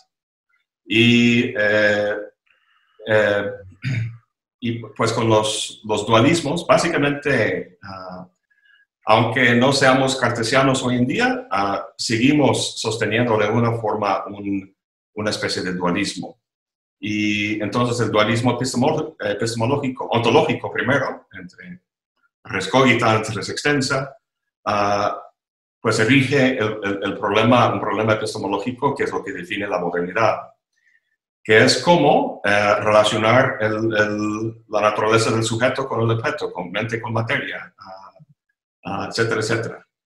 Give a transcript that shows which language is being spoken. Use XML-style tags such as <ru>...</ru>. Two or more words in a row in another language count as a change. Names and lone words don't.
<es>Y pues con los dualismos, básicamente, aunque no seamos cartesianos hoy en día, seguimos sosteniendo de alguna forma una especie de dualismo. Y entonces el dualismo epistemológico, ontológico primero, entre</es> <la>res cogitans, res extensa,</la> <es>pues erige un problema epistemológico que es lo que define la modernidad, que es cómo relacionar la naturaleza del sujeto con el objeto, con mente, con materia, etcétera, etcétera.</es>